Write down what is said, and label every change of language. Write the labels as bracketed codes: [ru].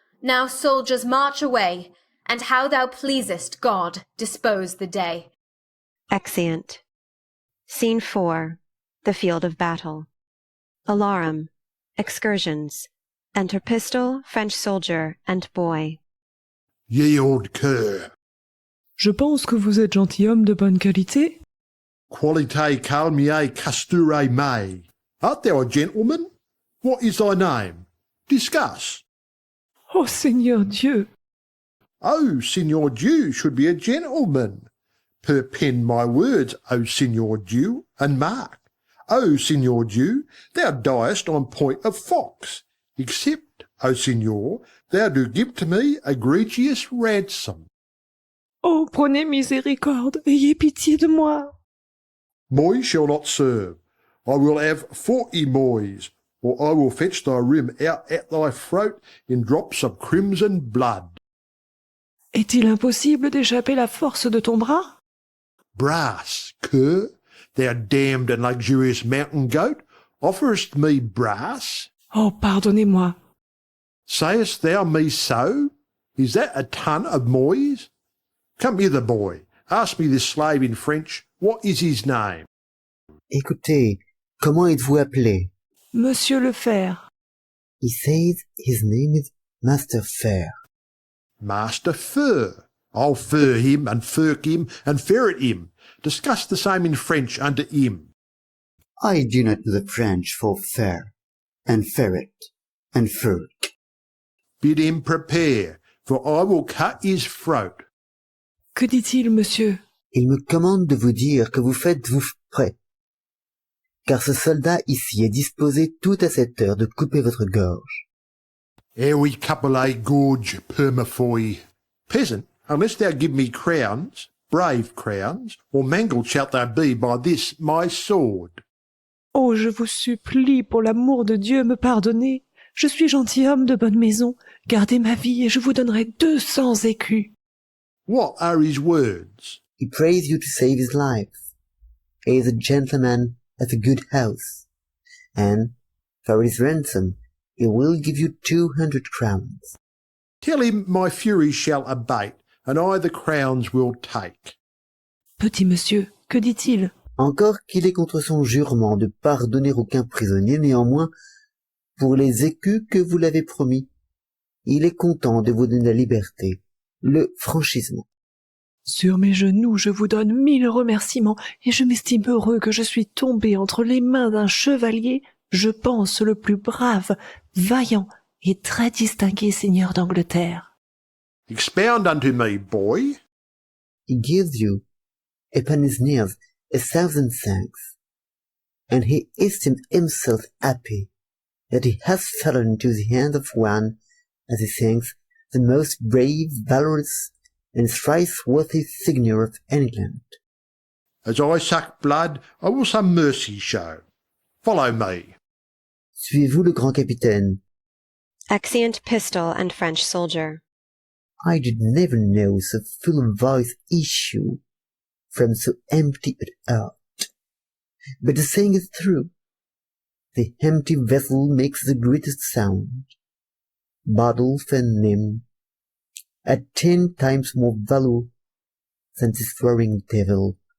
[en] Now, soldiers, march away, and how thou pleasest, God, dispose the day. Exeunt. Scene 4. The field of battle. Alarum. Excursions. Enter Pistol, French soldier, and boy. Ye old cur. [fr] Je pense que vous êtes gentilhomme de bonne qualité. [en] Qualite calmiae casture mei. Art thou a gentleman? What is thy name? Discuss. [fr] Oh, Seigneur Dieu! [en] Oh, Signor Jew should be a gentleman. Perpend my words, O Signor Jew, and mark. O Signor Jew, thou diest on point of fox, except, O Signor, thou do give to me egregious ransom. [fr] Oh, prenez miséricorde, ayez pitié de moi. [en] Moi shall not serve. I will have 40 mois, or I will fetch thy rim out at thy throat in drops of crimson blood. [fr] Est-il impossible d'échapper la force de ton bras? [en] Brass, cur, thou damned and luxurious mountain goat, offerest me brass? [fr] Oh, pardonnez-moi. [en] Sayest thou me so? Is that a ton of mois? Come hither, boy. Ask me this slave in French, what is his name? [fr] Écoutez, comment êtes-vous appelé? Monsieur le Fer. [en] He says his name is Master Fair. Master Fur. I'll fur him and firk him and ferret him. Discuss the same in French under him. I do not know the French for fair, and ferret, and firk. Bid him prepare, for I will cut his throat. [fr] Que dit-il, monsieur? Il me commande de vous dire que vous faites-vous prêt, car ce soldat ici est disposé tout à cette heure de couper votre gorge. Owie couple gorge permafoy. [en] Peasant, unless thou give me crowns, brave crowns, or mangled shalt thou be by this my sword. [fr] Oh, je vous supplie, pour l'amour de Dieu, me pardonner. Je suis gentilhomme de bonne maison. Gardez ma vie et je vous donnerai 200 écus. [en] What are his words? He prays you to save his life. He is a gentleman of a good house, and for his ransom he will give you 200 crowns. Tell him my fury shall abate, and I the crowns will take. [fr] Petit monsieur, que dit-il? Encore qu'il est contre son jurement de pardonner aucun prisonnier, néanmoins, pour les écus que vous l'avez promis, il est content de vous donner la liberté, le franchissement. Sur mes genoux, je vous donne 1000 remerciements, et je m'estime heureux que je suis tombé entre les mains d'un chevalier, je pense le plus brave, vaillant et très distingué seigneur d'Angleterre. [en] Expound unto me, boy. He gives you, upon his knees, 1,000 thanks, and he esteemed himself happy that he has fallen into the hands of one, as he thinks, the most brave, valorous, and thrice-worthy seigneur of England. As I suck blood, I will some mercy show. Follow me. [fr] Suivez-vous le grand capitaine. [en] Exeunt pistol and French soldier. I did never know so full of voice issue from so empty an heart. But the saying is true. The empty vessel makes the greatest sound. Bottles and men at 10 times more value than this roaring devil.